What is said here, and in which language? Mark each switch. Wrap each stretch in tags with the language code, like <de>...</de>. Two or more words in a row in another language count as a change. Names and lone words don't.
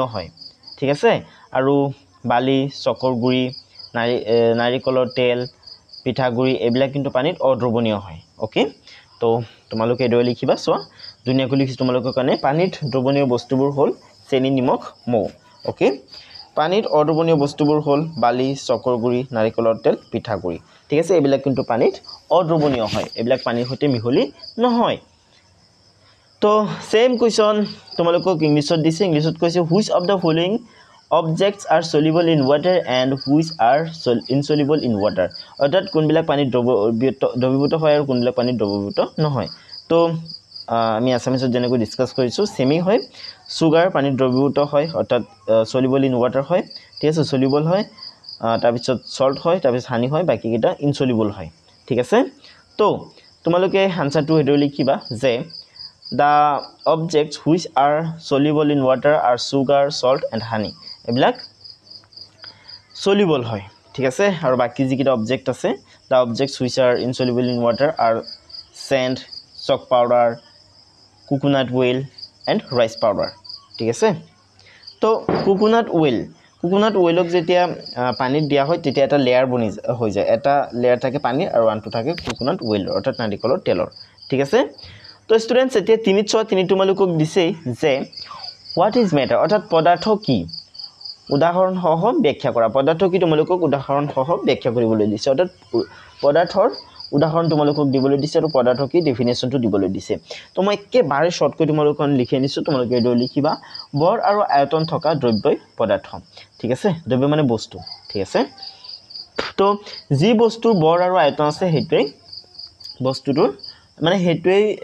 <as>হয় ঠিক আছে আৰু বালি চকৰ গুৰি নাৰিকলৰ তেল পিঠাগুৰি এইবিলাক কিন্তু পানীত অদ্ৰৱণীয় হয় ওকে তো তোমালোকে এডৈ লিখিবা সোৱা দুনিয়াকৈ লিখি তোমালোকৰ কাৰণে পানীত দ্ৰৱণীয় বস্তুবোৰ হ'ল চেনি নিমখ মৌ ওকে পানীত অদ্ৰৱণীয় বস্তুবোৰ হ'ল বালি চকৰ গুৰি নাৰিকলৰ তেল পিঠাগুৰি ঠিক আছে এইবিলাক কিন্তু পানীত অদ্ৰৱণীয় হয় এইবিলাক পানীৰ সৈতে মিহলি নহয় তো</as> <en>same question</en> <as>তোমালোকক ইংলিছত দিছে ইংলিছত কৈছে</as> <en>which of the following objects are soluble in water</en> <as>and which are insoluble</as> <en>in water</en> <as>অৰ্থাৎ কোনবিলাক পানীত দ্ৰৱীভূত হয় আৰু কোনবিলাক পানীত দ্ৰৱীভূত নহয় তো আমি আসামিছত যেনেকৈ ডিসকাস কৰিছো সেমি হয় সুগাৰ পানীত দ্ৰৱীভূত হয় অৰ্থাৎ</as> <en>soluble in water</en> <as>হয় ঠিক আছে soluble হয় তাৰ পিছত সল্ট হয় তাৰ পিছত হানি হয় বাকি কিটা insoluble হয় ঠিক আছে তো তোমালোকে আনসাৰটো হেডো লিখিবা যে</as> <en>the objects which are soluble in water are sugar salt and honey</en> <as>এবিলাক soluble হয় ঠিক আছে আৰু বাকি যিকিটা অবজেক্ট আছে</as> <en>the objects which are insoluble in water are sand chalk powder coconut oil and rice powder</en> <as>ঠিক আছে তো</as> <en>coconut oilক</en> <as>যেতিয়া পানীত দিয়া হয় তেতিয়া এটা লেয়াৰ বনি হৈ যায় এটা লেয়াৰ থাকে পানী আৰু আনটো থাকে</as> <en>coconut oil</en> <as>অৰ্থাৎ নাৰিকলৰ তেলৰ ঠিক আছে তো স্টুডেন্টস এতিয়া 3 তোমালোকক দিছে যে</as> <en>what is matter</en> <as>অৰ্থাৎ পদাৰ্থ কি উদাহৰণ সহ ব্যাখ্যা কৰা পদাৰ্থ কি তোমালোকক উদাহৰণ সহ ব্যাখ্যা কৰিবলৈ দিছে অৰ্থাৎ পদাৰ্থৰ উদাহৰণ তোমালোকক দিবলৈ দিছে আৰু পদাৰ্থ কি ডেফিনেশনটো দিবলৈ দিছে তো মই একেবাৰে শৰ্টকৈ তোমালোকক লিখি আনিছো তোমালোকে এডো লিখিবা বৰ আৰু আয়তন থকা দ্ৰব্যই পদাৰ্থ ঠিক আছে দ্ৰব্য মানে বস্তু ঠিক আছে তো যি বস্তুৰ বৰ আৰু আয়তন আছে হেতুই বস্তুটোৰ মানে হেতুই</as>